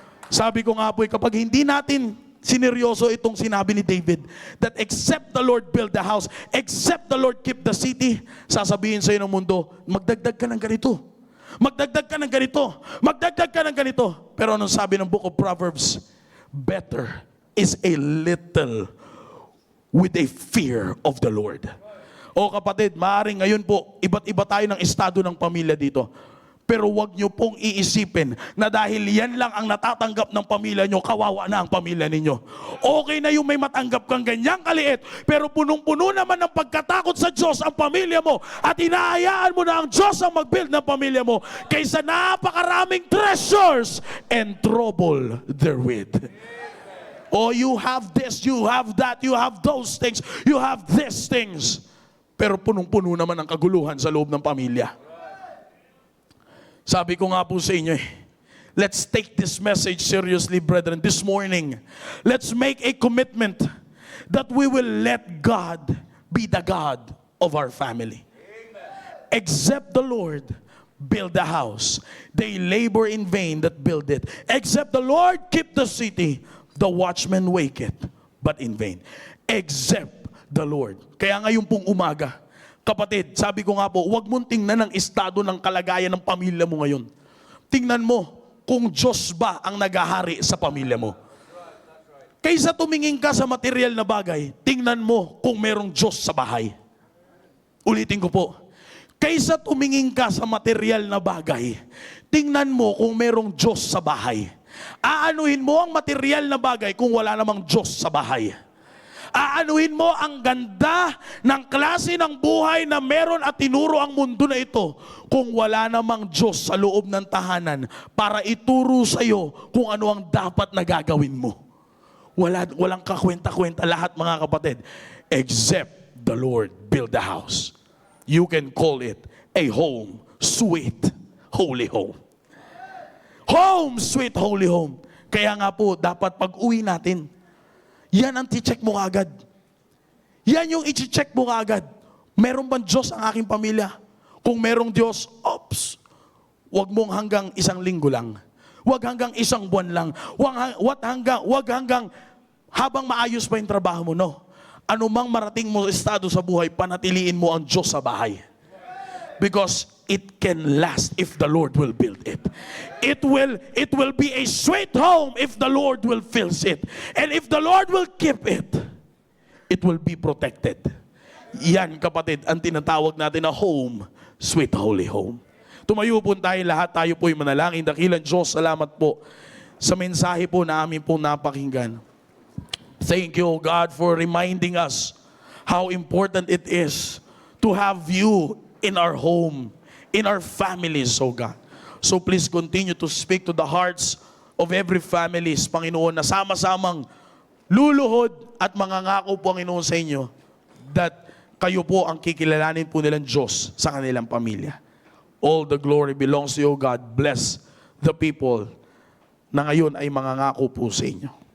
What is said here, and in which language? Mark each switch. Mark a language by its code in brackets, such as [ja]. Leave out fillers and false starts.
[tl] Sabi ko nga po, kapag hindi natin sineryoso itong sinabi ni David, [en] that except the Lord build the house, except the Lord keep the city, [tl] sasabihin sa'yo ng mundo, magdagdag ka ng ganito. Magdagdag ka ng ganito. Magdagdag ka ng ganito. Pero anong sabi ng book of Proverbs? [en] Better is a little with a fear of the Lord. [tl] O kapatid, maaaring ngayon po, iba't iba tayo ng estado ng pamilya dito. Pero wag nyo pong iisipin na dahil yan lang ang natatanggap ng pamilya nyo, kawawa na ang pamilya ninyo. Okay na yung may matanggap kang ganyang kaliit, pero punong-puno naman ng pagkatakot sa Diyos ang pamilya mo at inaayaan mo na ang Diyos ang mag-build ng pamilya mo kaysa napakaraming [en] treasures and trouble therewith. Oh, you have this, you have that, you have those things, you have these things. [tl] Pero punong-puno naman ang kaguluhan sa loob ng pamilya. Sabi ko nga po sa inyo [en] let's take this message seriously, brethren. This morning, let's make a commitment that we will let God be the God of our family. Amen. Except the Lord build the house, they labor in vain that build it. Except the Lord keep the city, the watchman wake it, but in vain. Except the Lord. [tl] Kaya ngayon pong umaga, kapatid, sabi ko nga po, huwag mong tingnan ang estado ng kalagayan ng pamilya mo ngayon. Tingnan mo kung Diyos ba ang nagahari sa pamilya mo. Kaysa tumingin ka sa material na bagay, tingnan mo kung merong Diyos sa bahay. Ulitin ko po. Kaysa tumingin ka sa material na bagay, tingnan mo kung merong Diyos sa bahay. Aanuhin mo ang material na bagay kung wala namang Diyos sa bahay. Aanuhin mo ang ganda ng klase ng buhay na meron at tinuro ang mundo na ito kung wala namang Diyos sa loob ng tahanan para ituro sa iyo kung ano ang dapat na gagawin mo. Walang kakwenta-kwenta lahat, mga kapatid, [en] except the Lord build the house. You can call it a home, sweet, holy home. Home, sweet, holy home. [tl] Kaya nga po, dapat pag-uwi natin, yan ang ti-check mo agad. Yan yung i-check mo agad. Meron bang Diyos ang aking pamilya? Kung merong Diyos, wag mong hanggang 1 linggo lang. Wag hanggang 1 buwan lang. Wag hanggang habang maayos pa yung trabaho mo, no. Anumang marating mo estado sa buhay, panatiliin mo ang Diyos sa bahay. [en] Because it can last if the Lord will build it. It will be a sweet home if the Lord will fill it. And if the Lord will keep it, it will be protected. [tl] Yan, kapatid, ang tinatawag natin na [en] home, sweet holy home. [tl] Tumayo po tayo lahat, tayo po'y manalangin. Dakilang Diyos, salamat po sa mensahe po na amin po napakinggan. [en] Thank you, God, for reminding us how important it is to have you in our home, in our families, oh God. So please continue to speak to the hearts of every families, [tl] Panginoon, na sama-samang luluhod at mangangako po, Panginoon, sa inyo that kayo po ang kikilalanin po nilang Diyos sa kanilang pamilya. [en] All the glory belongs to you, God. Bless the people [tl] na ngayon ay mangangako po sa inyo.